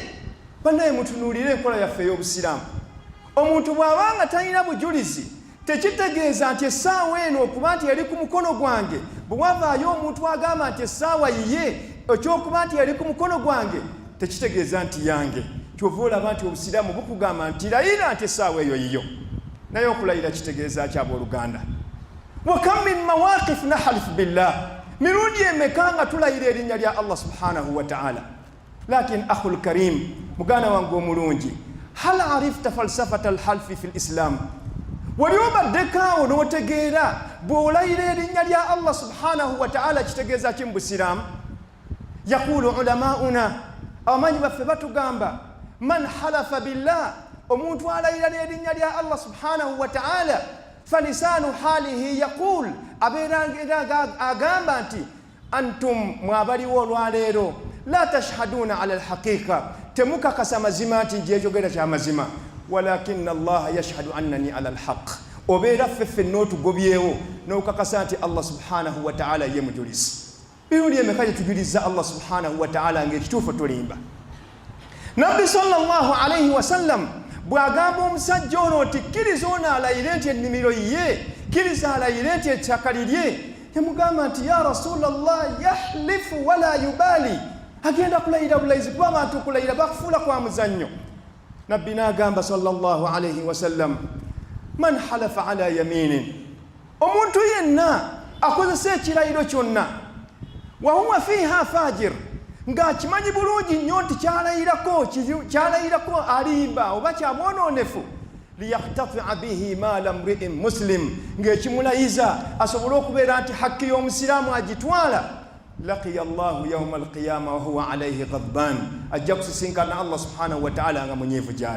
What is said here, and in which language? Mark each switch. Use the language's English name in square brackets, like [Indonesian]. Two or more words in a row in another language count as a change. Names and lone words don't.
[Ganda] Bannaye mutunuulire enkola yaffe ey'obusiraamu. Omuntu bw'abanga talina bujulizi tekitegeeza nti essaawa eno okuba nti yali ku mukono gwange, bwe wavaayo omuntu agamba nti essaawa yiye ekyokuba nti yali ku mukono gwange tekitegeeza nti yange. Kyova olaba nti obusiraamu bukugamba nti layira nti essaawa eyo yiyo, naye okulayira kitegeeza ki abooluganda? [Arabic] وكم من مواقف نحلف بالله, [Ganda] mirundi emeka nga tulayira erinnya lya [Arabic] الله سبحانه وتعالى. لكن أخي الكريم, [Ganda] muganda wange omulungi, [Arabic] هل عرفت فلسفة الحلف في الإسلام? [Ganda] Wali obaddekaawo n'otegeera bw'olayira erinnya lya [Arabic] الله سبحانه وتعالى [Ganda] kitegeeza ki mu busiraamu? [Arabic] يقول علماؤنا, [Ganda] abamanyi baffe batugamba, [Arabic] من حلف بالله, [Ganda] omuntu alayira n'erinnya lya [Arabic] الله سبحانه وتعالى, فلسان حاله يقول, [Ganda] abeera agamba nti [Arabic] أنتم [Ganda] olwaleero [Arabic] لا تشهدون على الحقيقة, [Ganda] temukakasa mazima nti njeejogera kya mazima, [Arabic] ولكن الله يشهد أنني على الحق. [Ganda] Obeera ffeffe n'otugobyewo n'okakasa nti [Arabic] الله سبحانه وتعالى [Ganda] ye mujulizi. Birundi emeka gye tujuliza [Arabic] الله سبحانه وتعالى [Ganda] ng'ekituufu tulimba. Nabbi [Arabic] صلى الله عليه وسلم [Ganda] bw'agamba omusajja ono nti kkiriza ono alayire nti ennimiro yiye, kkiriza alayire nti ettaka lirye, yamugamba nti [Arabic] يا رسول الله يحلف ولا يبالي, [Ganda] agenda kulayira bulayizi kuba abantu kulayira bakufuula kwa muzannyo. Nabbi n'agamba [Arabic] صلى الله عليه وسلم من حلف على يمين, [Ganda] omuntu yenna akozesa ekirayiro kyonna, [Arabic] وهو فيها فاجر, [Ganda] nga kimanyi bulungi nnyo nti kyalayirako alimba oba kyamwononefu [Arabic] ليقتطع به مال امرئ مسلم [Ganda] ng'ekimulayiza asobole okubeera nti hakki y'omusiraamu agitwala [Arabic] لقي الله يوم القيامة وهو عليه غضبان [Ganda] ajja kusisinkana [Arabic] الله سبحانه وتعالى [Ganda] nga munyeevu gyali.